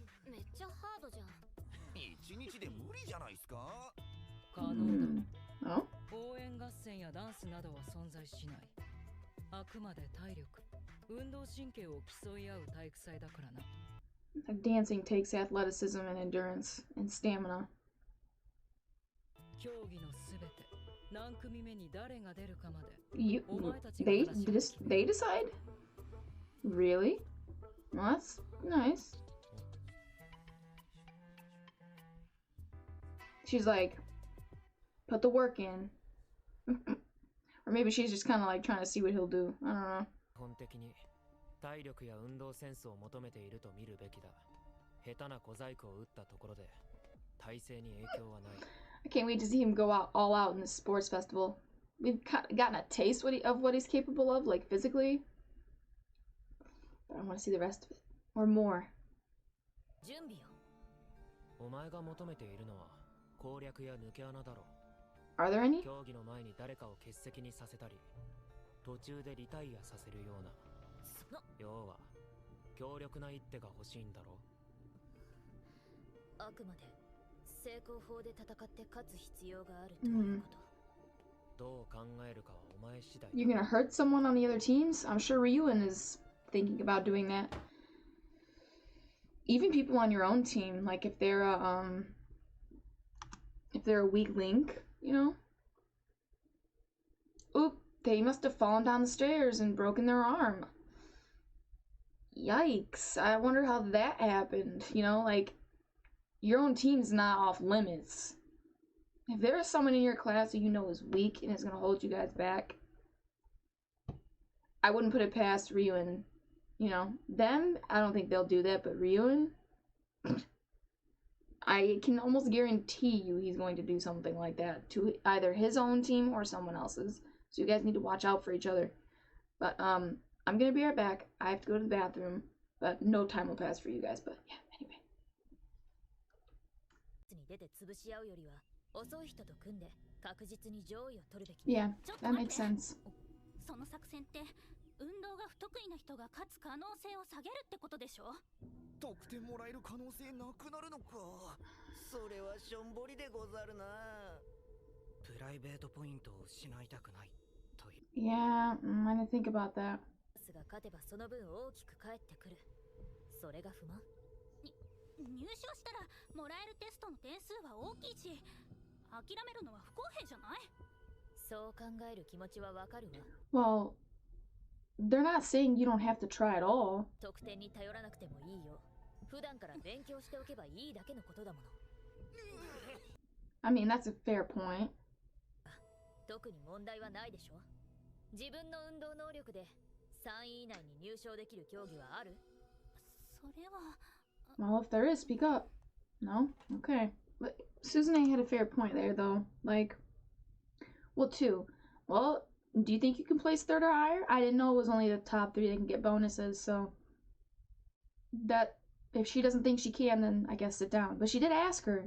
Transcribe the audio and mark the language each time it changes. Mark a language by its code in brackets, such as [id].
[ja] めっちゃハードじゃん。一日で無理じゃないですか。可能だ。 Oh? 応援合戦やダンスなどは存在しない。あくまで体力、運動神経を競い合う体育祭だからな。 [en] Dancing takes athleticism and endurance and stamina. [ja] 競技のすべて、何組目に誰が出るかまで。 [en] You, [ja] お前たちが [en] they [ja] 話を決め [en] they decide? Really? Well, that's nice. She's like, put the work in. Or maybe she's just kind of like trying to see what he'll do. I don't know. [ja] 基本的に体力や運動センスを求めていると見るべきだ。下手な小細工を打ったところで体勢に影響はない。 [en] I can't wait to see him go out all out in this sports festival. We've gotten a taste of what he's capable of, like physically. But I want to see the rest of it. Or more. [ja] 準備よ。お前が求めているのは攻略や抜け穴だろう。 [en] Are there any? [ja] 競技の前に誰かを欠席にさせたり、途中でリタイアさせるような。要は強力な一手が欲しいんだろう。あくまで成功法で戦って勝つ必要があるということ。どう考えるかはお前次第。 [en] You're gonna hurt someone on the other teams? I'm sure Ryuin is thinking about doing that. Even people on your own team, like if they're a weak link, you know? Oop, they must have fallen down the stairs and broken their arm. Yikes, I wonder how that happened, you know, like, your own team's not off limits. If there is someone in your class that you know is weak and is going to hold you guys back, I wouldn't put it past Ryuin. You know, them, I don't think they'll do that, but Ryuin, I can almost guarantee you he's going to do something like that to either his own team or someone else's. So you guys need to watch out for each other. But, I'm going to be right back. I have to go to the bathroom, but no time will pass for you guys, but yeah, anyway. [ja] に出て潰し合うよりは遅い人と組んで確実に上位を取るべき。 [en] Yeah, that makes sense. [ja] その作戦って運動が不得意な人が勝つ可能性を下げるってことでしょ。得点もらえる可能性なくなるのか。それはしょんぼりでござるな。プライベートポイントを失いたくないという。 [en] Yeah, I didn't think about that. [ja] が勝てばその分大きく返ってくる。それが不満。入賞したらもらえるテストの点数は大きいし、諦めるのは不公平じゃない？そう考える気持ちはわかるわ。 [en] Well, they're not saying you don't have to try at all. [ja] 得点に頼らなくてもいいよ。普段から勉強しておけばいいだけのことだもの。 [en] I mean, that's a fair point. [ja] 特に問題はないでしょ。自分の運動能力で3位以内に入賞できる競技はある？それは。 [en] Well, if there is, speak up. No? Okay. But Suzune had a fair point there, though. Like, well, two. Well, do you think you can place third or higher? I didn't know it was only the top 3 that can get bonuses, so that if she doesn't think she can, then I guess sit down. But she did ask her.